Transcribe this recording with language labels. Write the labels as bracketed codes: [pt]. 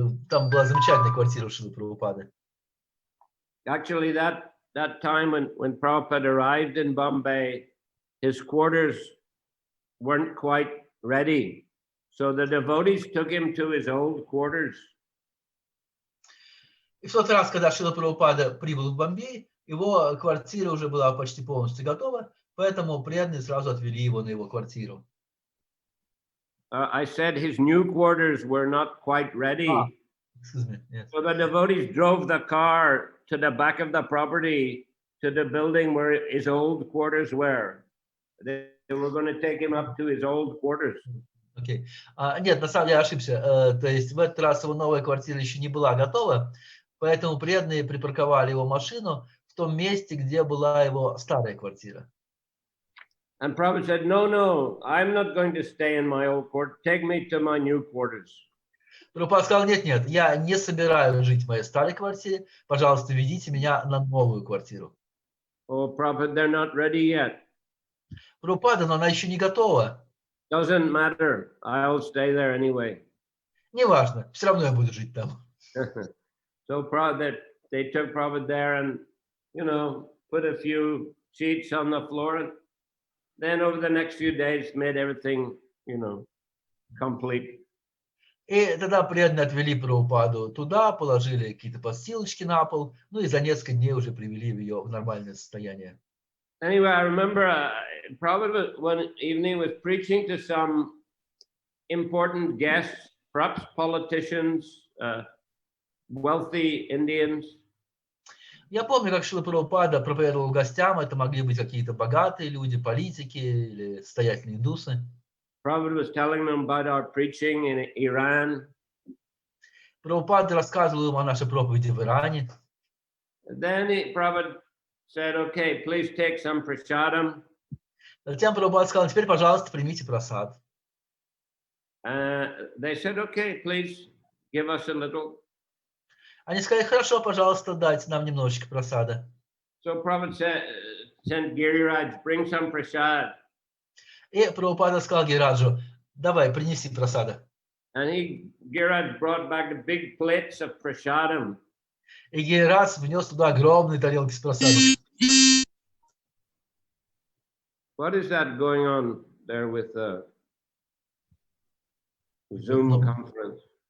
[ru] Там была замечательная квартира у Шрилы Прабхупады. [en] Actually, that time when Prabhupada arrived in Bombay, his quarters weren't quite ready. So the devotees took him to his old quarters. [ru] И в тот раз, когда Шрила Прабхупада прибыл в Бомбей, его квартира уже была почти полностью готова, поэтому преданные сразу отвели его на его квартиру. [en] I said his new quarters were not quite ready. Excuse me, yes. So the devotees drove the car to the back of the property to the building where his old quarters were. They were going to take him up to his old quarters. Okay. [ru] Нет, на самом деле я ошибся. То есть в этот раз его новая квартира еще не была готова, поэтому преданные припарковали его машину в том месте, где была его старая квартира. [en] And Prabhupada said, no, I'm not going to stay in my old quarters. Take me to my new quarters. [ru] Прабхупада сказал, нет, я не собираюсь жить в моей старой квартире. Пожалуйста, ведите меня на новую квартиру. [en] Oh, Prabhupada, they're not ready yet. [ru] Прабхупада, но она еще не готова. [en] Doesn't matter. I'll stay there anyway. [ru] Неважно, все равно я буду жить там. [en] So Prabhupada, they took Prabhupada there and, put a few sheets on the floor. And then over the next few days, made everything, complete. [ru] И тогда преданные отвели Прабхупаду туда, положили какие-то подстилочки на пол, ну и за несколько дней уже привели ее в нормальное состояние. [en] Anyway, I remember Prabhupada one evening was preaching to some important guests, perhaps politicians, wealthy Indians. [ru] Я помню, как Шрила Прабхупада проповедовал гостям, это могли быть какие-то богатые люди, политики или состоятельные индусы. [en] Prabhupada was telling them about our preaching in Iran. [ru] Прабхупада рассказывал им о нашей проповеди в Иране. [en] Then Prabhupada said, okay, please take some prasadam. [ru] Затем Прабхупада сказал, теперь, пожалуйста, примите прасад. [en] They said, okay, please give us a little. [ru] Они сказали, хорошо, пожалуйста, дайте нам немножечко прасада. [en] So Prabhupada sent Giriraj, bring some prasad. [ru] И Прабхупада сказал Гираджу, давай, принеси прасада. [en] And Giriraj brought back big plates of prasadam. [ru] И Гирирадж внес туда огромные тарелки с прасадом. [en] What is that going on there with the Zoom conference?